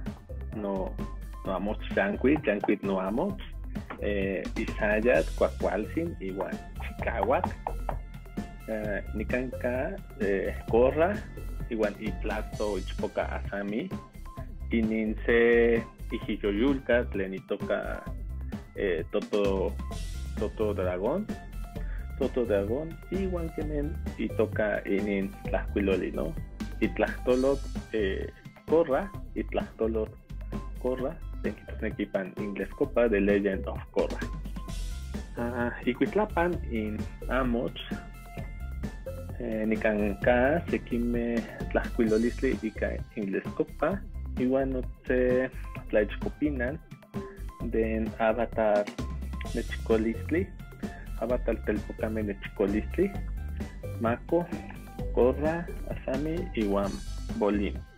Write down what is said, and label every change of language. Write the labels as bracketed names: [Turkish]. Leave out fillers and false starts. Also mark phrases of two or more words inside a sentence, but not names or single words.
[Nahuatl languages] no amoch yanquit no amoch isayat cuacualsin iwan chicawak nikanka corra iwan iplato ichpoca asami inin se ijiyoyulka tlenitoca toto dragón iwan kemen itoca inin tlahcuiloli, ¿no? Itlahtolot corra, tequipan inglés copa, The Legend of Korra. Icuitlapan in amoch, nicanca, sequime tlahcuilolisli ica inglés copa, iwan note tlaichcopinan, den avatar nechicolistli, avatar telpocame nechicolistli, Mako, Korra, Asami, iwan Bolin.